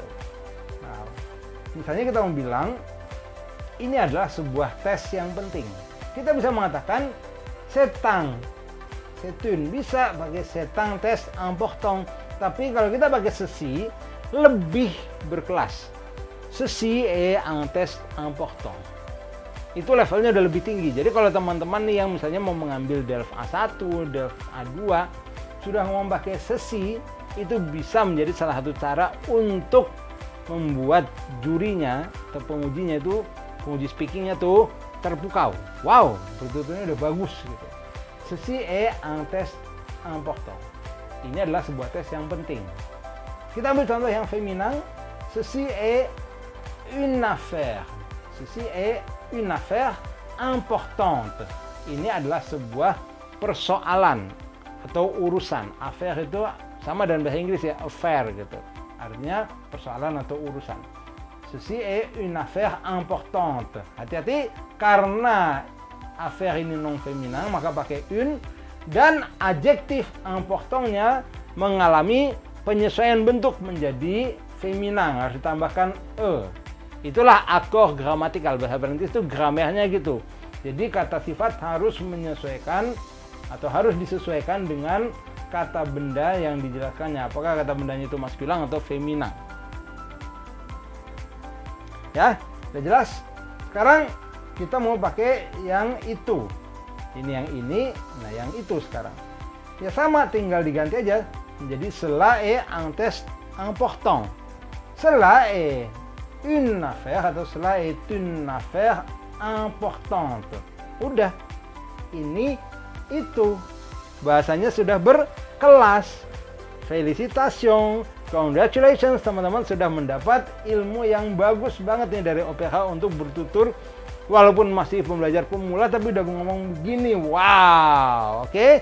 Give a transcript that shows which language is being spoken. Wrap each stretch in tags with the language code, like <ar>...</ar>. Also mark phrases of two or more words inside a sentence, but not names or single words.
<id>Nah, misalnya kita mau bilang, ini adalah sebuah tes yang penting. Kita bisa mengatakan</id> <fr>setang, setun,</fr> <id>bisa pakai</id> <fr>setang tes important.</fr> <id>Tapi kalau kita pakai ceci, lebih berkelas.</id> <fr>Ceci est un test important.</fr> <id>Itu levelnya udah lebih tinggi. Jadi kalau teman-teman nih yang misalnya mau mengambil DELF A1, DELF A2, sudah mau pakai ceci, itu bisa menjadi salah satu cara untuk membuat jurinya atau pengujinya itu, penguji speakingnya tuh terpukau. Wow, bertuturnya udah bagus gitu.</id> <fr>Ceci est un test important.</fr> <id>Ini adalah sebuah tes yang penting. Kita ambil contoh yang feminin.</id> <fr>Ceci est une affaire. Ceci est une affaire importante.</fr> <id>Ini adalah sebuah persoalan atau urusan. Affaire itu sama dengan bahasa Inggris ya, affair gitu. Artinya persoalan atau urusan.</id> <fr>Ceci est une affaire importante.</fr> <id>Hati-hati karena affaire ini</id> <fr>non feminin</fr> <id>maka pakai une dan adjektif importantnya mengalami penyesuaian bentuk menjadi feminin, harus ditambahkan e. Itulah</id> <fr>akor gramatikal,</fr> <id>bahasa Perancis itu gramernya gitu. Jadi kata sifat harus menyesuaikan atau harus disesuaikan dengan kata benda yang dijelaskannya. Apakah kata bendanya itu maskulan atau feminin. Ya, udah jelas? Sekarang kita mau pakai yang itu. Ini yang ini, nah yang itu sekarang. Ya sama, tinggal diganti aja menjadi</id> <fr>cela est un test important. Cela est une affaire atau cela est une affaire importante.</fr> <id>Udah, ini itu. Bahasanya sudah berkelas. Félicitations, congratulations, teman-teman sudah mendapat ilmu yang bagus banget nih dari OPH untuk bertutur. Walaupun masih pembelajar pemula tapi udah ngomong begini, wow, oke?</id>